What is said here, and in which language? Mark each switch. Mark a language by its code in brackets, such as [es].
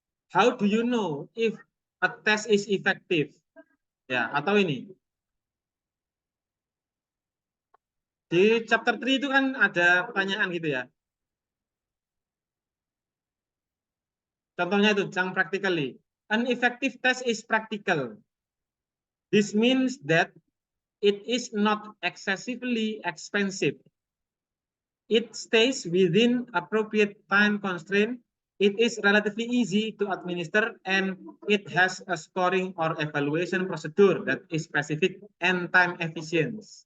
[en] How do you know if a test is effective? [id] Ya, atau ini. Di chapter 3 itu kan ada pertanyaan gitu ya. Contohnya itu, [en] yang practically. An effective test is practical. This means that it is not excessively expensive. It stays within appropriate time constraint. It is relatively easy to administer and it has a scoring or evaluation procedure that is specific and time efficient.